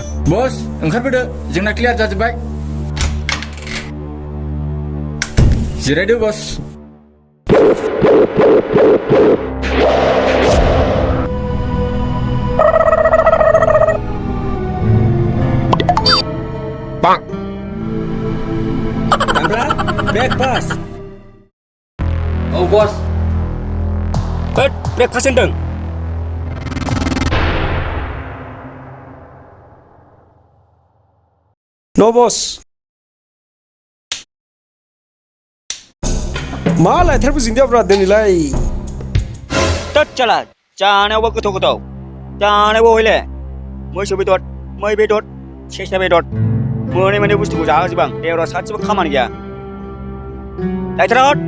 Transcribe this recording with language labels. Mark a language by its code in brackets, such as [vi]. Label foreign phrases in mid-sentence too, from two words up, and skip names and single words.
[brx] Bos, ओंखारबोदो जोंना क्लियार जाजोब्बाय जिरायदो बस [en] Tangkla, breakfast. Oh bos [brx] Breakfast होनदों. [en] No boss. [brx] मा लायथारबो जोंदियाब्रा दिनैलाय चला जानायावबो गोथाव गोथाव जानायावबो हयले मैसो बेदर मै बेदर सेसा बेदर मोनै बुस्थुखौ जाहोजोबो आं देवरा सासेबो खामानि गैया लायथार